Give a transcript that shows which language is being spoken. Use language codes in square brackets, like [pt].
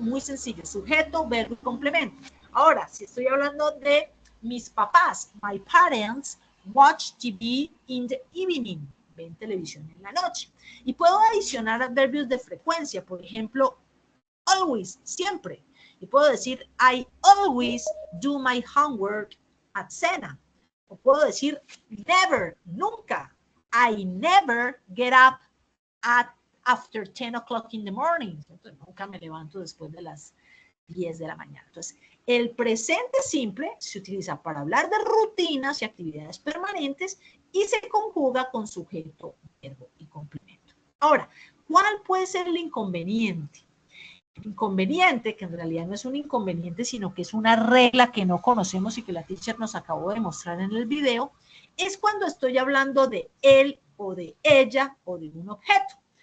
[es] Muy sencillo, sujeto, verbo y complemento. Ahora, si estoy hablando de mis papás, [en] my parents watch TV in the evening. [es] ven televisión en la noche. Y puedo adicionar adverbios de frecuencia, por ejemplo, always, siempre. Y puedo decir, [en] I always do my homework at cena. [es] O puedo decir, never, nunca. [en] I never get up after 10 o'clock in the morning. [es] Entonces, nunca me levanto después de las 10 de la mañana. Entonces, el presente simple se utiliza para hablar de rutinas y actividades permanentes y se conjuga con sujeto, verbo y complemento. Ahora, ¿cuál puede ser el inconveniente? El inconveniente, que en realidad no es un inconveniente, sino que es una regla que no conocemos y que la teacher nos acabó de mostrar en el video, es cuando estoy hablando de él o de ella o de un objeto.